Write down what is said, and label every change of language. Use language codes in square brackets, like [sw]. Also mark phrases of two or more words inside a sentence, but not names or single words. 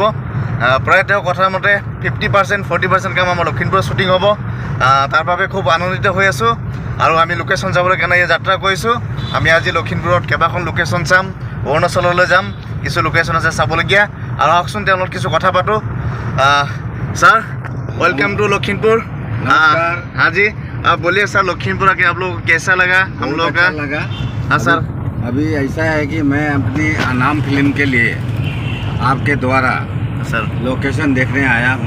[as] প্ৰায় তেওঁ কথাৰ মতে 50% 40% কাম আমাৰ লখিমপুৰত শ্বুটিং হ'ব। তাৰ বাবে খুব আনন্দিত হৈ আছোঁ আৰু আমি লোকেশ্যন চাবলৈ কাৰণে যাত্ৰা কৰিছোঁ। আমি আজি লখিমপুৰত কেইবাখন লোকেশ্যন চাম, অৰুণাচললৈ যাম, কিছু লোকেশ্যন আছে চাবলগীয়া। আৰু আহকচোন তেওঁলোক কিছু কথা পাতোঁ। [en] Sir welcome to Lakhimpur. [hi] हाँ जी, आप बोलिए सर, लखीमपुर आके आप लोग कैसा लगा? हम लोग का लगा। हाँ सर, अभी ऐसा है कि मैं अपनी अनाम फिल्म के लिए आपके द्वारा सर लोकेशन देखने आया हूँ